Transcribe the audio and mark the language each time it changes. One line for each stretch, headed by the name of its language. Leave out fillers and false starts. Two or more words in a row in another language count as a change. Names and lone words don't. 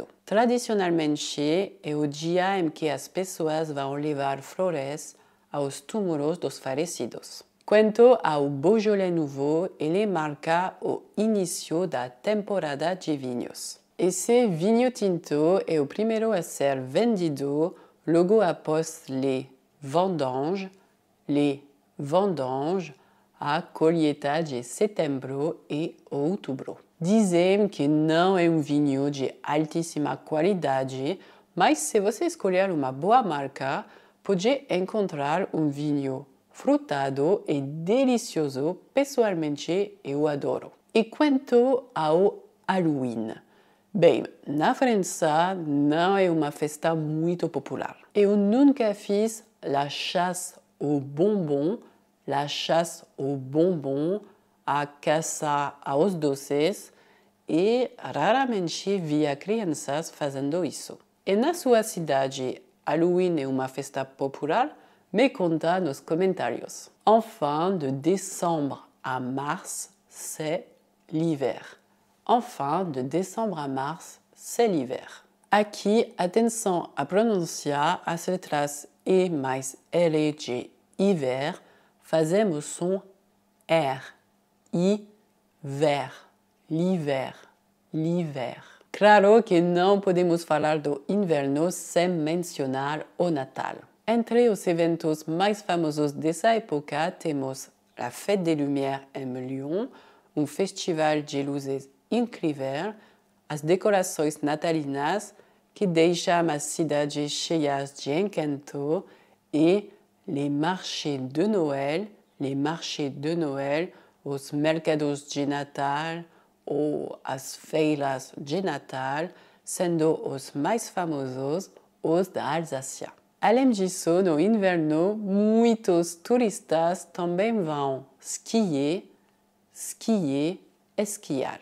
Portuguese: Tradicionalmente, é o dia em que as pessoas vão levar flores aos túmulos dos falecidos. Quanto ao Beaujolais Nouveau, ele marca o início da temporada de vinhos. Esse vinho tinto é o primeiro a ser vendido logo após
French: les vendanges,
Portuguese: a colheita de setembro e outubro. Dizem que não é um vinho de altíssima qualidade, mas se você escolher uma boa marca, pode encontrar um vinho frutado e delicioso. Pessoalmente, eu adoro. E quanto ao Halloween? Bem, na França não é uma festa muito popular. Eu nunca fiz
French: la chasse aux bonbons,
Portuguese: a caça aos doces, e raramente via crianças fazendo isso. E na sua cidade, Halloween é uma festa popular? Me conta nos comentários.
French: Enfin, de décembre à mars, c'est l'hiver. Enfin, de décembre à mars, c'est l'hiver.
Portuguese: Aqui, atenção à pronúncia, as letras E mais L de hiver, fazemos som R.
French: Hiver, l'hiver.
Portuguese: Claro que não podemos falar do inverno sem mencionar o Natal. Entre os eventos mais famosos dessa época, temos a Fête des Lumières em Lyon, um festival de luzes incrível, as decorações natalinas que deixam as cidades cheias de encanto e
French: les marchés de Noël,
Portuguese: os mercados de Natal ou as feiras de Natal, sendo os mais famosos os da Alsácia. Além disso, no inverno, muitos turistas também vão esquiar.